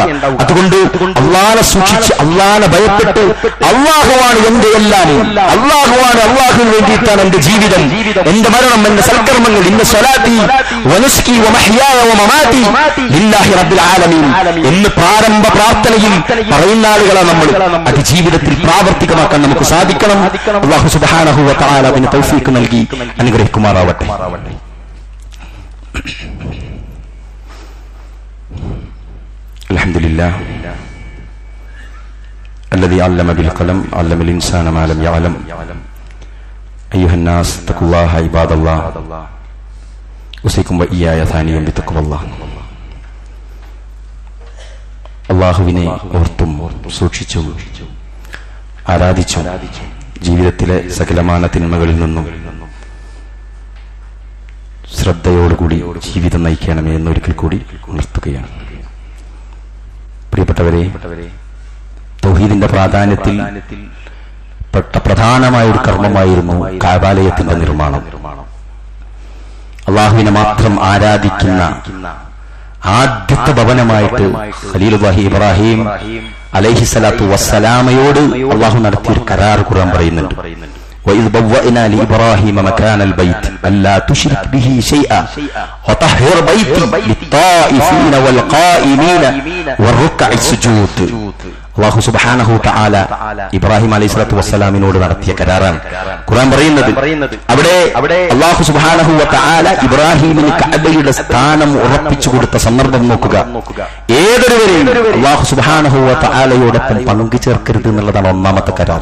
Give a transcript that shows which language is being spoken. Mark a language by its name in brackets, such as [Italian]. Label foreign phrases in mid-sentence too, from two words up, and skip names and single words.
[Malayalam] അതുകൊണ്ട് അള്ളാഹനെ സൂക്ഷിച്ച്, അള്ളാഹനെ ഭയപ്പെട്ട്, അള്ളാഹുവാണ് എന്റെ എല്ലാം, അള്ളാഹുവാണ്, അള്ളാഹുവിന് വേണ്ടിയിട്ടാണ് എന്റെ ജീവിതം, എന്റെ മരണം, എന്റെ സൽക്കർമ്മങ്ങൾ, [Arabic] إن صلاتي ونسكي ومحياي ومماتي لله رب العالمين [Malayalam] എന്ന് പ്രാരംഭ പ്രാർത്ഥനയിൽ പറയുന്ന ആളുകളാണ് നമ്മൾ. അത് ജീവിതത്തിൽ പ്രാവർത്തികമാക്കാൻ നമുക്ക് സാധിക്കണം. [Arabic] الله سبحانه وتعالى [Malayalam] അതിന് തൗഫീഖ് നൽകി അനുഗ്രഹിക്കുമാറാവട്ടെ. [Arabic] അൽഹംദുലില്ലാഹ് الذي علم بالقلم علم الإنسان ما لم يعلم أيها الناس اتقوا الله عباد الله أوصيكم وإياي ثانيا بتقوى الله. [Malayalam] അള്ളാഹുവിനെ ഓർത്തും സൂക്ഷിച്ചും ആരാധിച്ചും ജീവിതത്തിലെ സകലമാന തിന്മകളിൽ നിന്നും ശ്രദ്ധയോടുകൂടി ജീവിതം നയിക്കണമേ എന്നൊരിക്കൽ കൂടി ഉണർത്തുകയാണ്. പ്രിയപ്പെട്ടവരെ, തൗഹീദിന്റെ പ്രാധാന്യത്തിൽ പെട്ട പ്രധാനമായ ഒരു കർമ്മമായിരുന്നു കഅബാലയത്തിന്റെ നിർമ്മാണം. അള്ളാഹുവിനെ മാത്രം ആരാധിക്കുന്ന ആദ്യത്തെ ഭവനമായിട്ട് ഖലീലുല്ലാഹി ഇബ്രാഹിം [Arabic] عليه الصلاة والسلام [Malayalam] അള്ളാഹു നടത്തിയൊരു കരാർ ഖുർആൻ പറയുന്നുണ്ട്. [Arabic] وَإِذْ بَوَّأْنَا لِإِبْرَاهِيمَ مَكَانَ الْبَيْتِ أَلَّا تُشْرِكْ بِهِ شَيْئًا وَطَهِّرْ بَيْتِي لِلطَّائِفِينَ وَالْقَائِمِينَ وَالرُّكَّعِ السُّجُودِ. الله سبحانه تعالى [Malayalam] ഇബ്രാഹിം [Arabic] عليه الصلاة والسلام [Malayalam] നടത്തിയ കരാറാണ് ഖുർആൻ പറയുന്നത്. അവിടെ [Arabic] الله سبحانه تعالى [Malayalam] ഇബ്രാഹിമിന് കഅബയുടെ സ്ഥാനം ഉറപ്പിച്ചു കൊടുത്ത സന്ദർഭം നോക്കുക. ഏതൊരുവരെയും [Arabic] الله سبحانه تعالى [Malayalam] പങ്കു ചേർക്കരുത് എന്നുള്ളതാണ് ഒന്നാമത്തെ കരാർ.